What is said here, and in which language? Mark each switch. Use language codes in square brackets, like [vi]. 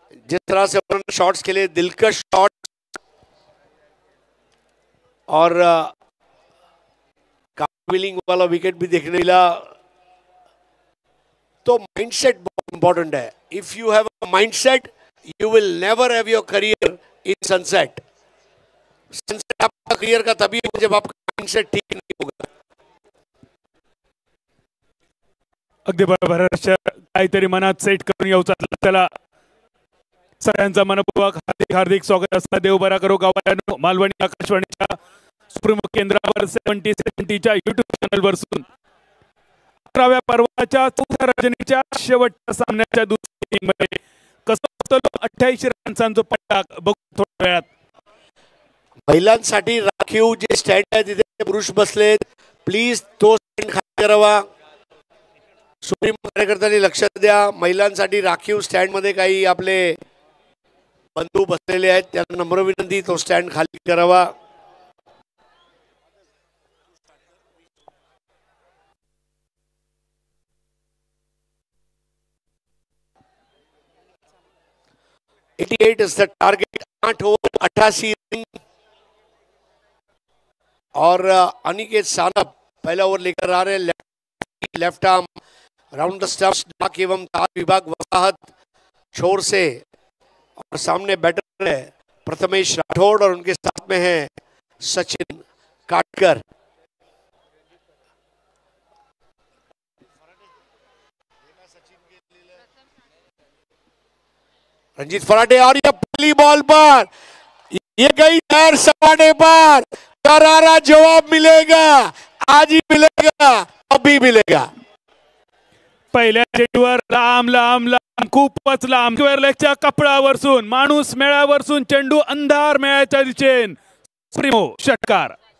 [hi] जिस तरह से उन्होंने शॉट्स के लिए दिलकश शॉट और विलिंग वाला विकेट भी देखने मिला। तो माइंडसेट बहुत इंपॉर्टेंट है। [en] If you have a mindset you will never have your career in sunset. [hi] Sunset आपका करियर का तभी होगा जब आपका माइंडसेट ठीक नहीं होगा। [mr] अगदी बरोबर, काहीतरी मनात सेट करून येऊचा त्याला सगळ्यांचा मनपूर्वक हार्दिक हार्दिक स्वागत असतं। देव बरा करो गावाला। मालवणी आकाशवाणीच्या सुप्रीमो केंद्रावर 70-70च्या युट्यूब चॅनल वरसून 11व्या पर्वाच्या चौथ्या रजनीच्या शेवटच्या सामन्याच्या दुसऱ्या इनिंगमध्ये कसं होतं 28 रन्सांचा पट्टा बघू थोड्या वेळात। महिलांसाठी राखीव जे स्टँड आहे तिथे पुरुष बसलेत, प्लीज तो स्टँड खाली करावा। सुप्रीमो कार्यकर्त्यांनी लक्ष द्या, महिलांसाठी राखीव स्टँड मध्ये काही आपले बंधू बसलेले आहेत, त्यांना नम्र विनंती तो स्टँड खाली करावा। [en] $88 is the target, [hi] 8 over 88 run. और अनिकेत सानप पहला ओवर लेकर आ रहे हैं। [en] left arm round the stumps, [hi] डाक एवं तार विभाग वसाहत छोर से। और सामने बैटर है प्रथमेश राठौड़ और उनके साथ में है सचिन काटकर। रंजीत फराटे, और ये पहली बॉल पर ये गई पैर सपाटे पर, करारा जवाब मिलेगा, आज ही मिलेगा, अभी मिलेगा। [mr] पहिल्या चेंडूवर लांब लांब लांब खूपच लांब स्क्वेअर लेगच्या कपडावरसून माणूस मेळ्यावरसून चेंडू अंधार मेळ्याच्या दिशेन सुप्रीमो षटकार।